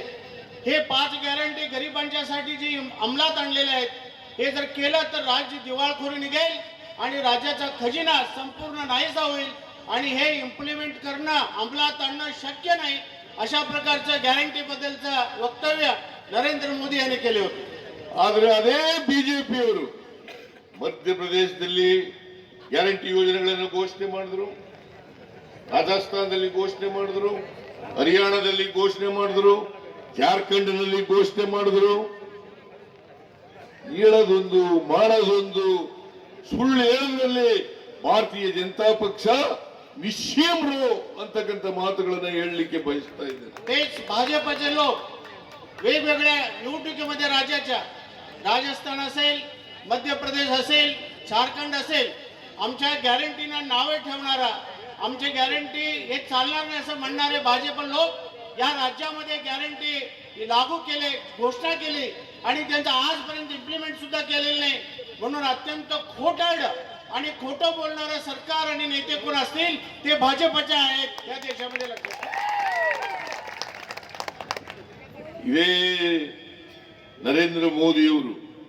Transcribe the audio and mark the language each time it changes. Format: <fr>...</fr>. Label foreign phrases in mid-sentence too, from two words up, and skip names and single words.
<mr>हे 5 गॅरंटी गरिबांच्यासाठी जी अंमलात आणलेले आहेत हे जर केलं तर राज्य दिवाळखोरी निघेल आणि राज्याचा खजिना संपूर्ण नाहीसा होईल आणि हे इम्प्लिमेंट करणं अंमलात आणणं शक्य नाही अशा प्रकारचं गॅरंटी बद्दलचं वक्तव्य नरेंद्र मोदी यांनी केले होते।</mr> <kn>ಆದರೆ ಅದೇ ಬಿಜೆಪಿಯವರು ಮಧ್ಯಪ್ರದೇಶದಲ್ಲಿ ಗ್ಯಾರಂಟಿ ಯೋಜನೆಗಳನ್ನು ಘೋಷಣೆ ಮಾಡಿದ್ರು, ರಾಜಸ್ಥಾನದಲ್ಲಿ ಘೋಷಣೆ ಮಾಡಿದ್ರು, ಹರಿಯಾಣದಲ್ಲಿ ಘೋಷಣೆ ಮಾಡಿದ್ರು, ಜಾರ್ಖಂಡ್ನಲ್ಲಿ ಘೋಷಣೆ ಮಾಡಿದ್ರು। ಹೇಳೋದೊಂದು ಮಾಡೋದೊಂದು, ಸುಳ್ಳು ಹೇಳೋದ್ರಲ್ಲಿ ಭಾರತೀಯ ಜನತಾ ಪಕ್ಷ ನಿಶ್ಚಯರು ಅಂತಕ್ಕಂಥ ಮಾತುಗಳನ್ನು ಹೇಳಲಿಕ್ಕೆ ಬಯಸ್ತಾ ಇದ್ದಾರೆ।</kn> <mr>तेच भाजपचे लोक वेगवेगळ्या निवडणुकीमध्ये राज्याच्या राजस्थान असेल, मध्य प्रदेश असेल, झारखंड असेल आमच्या गॅरंटीना नावे ठेवणारा, आमची गॅरंटी हे चालणार नाही असं म्हणणारे भाजप लोक या राज्यामध्ये गॅरंटी लागू केले, घोषणा केली आणि त्यांचं आजपर्यंत इम्प्लिमेंट सुद्धा केलेलं नाही। म्हणून अत्यंत खोटारडं आणि खोटं बोलणारं सरकार आणि नेते कोण असतील ते भाजपचे आहेत या देशामध्ये। लक्षात</mr> <kn>ಇದೇ ನರೇಂದ್ರ ಮೋದಿಯವರು</kn>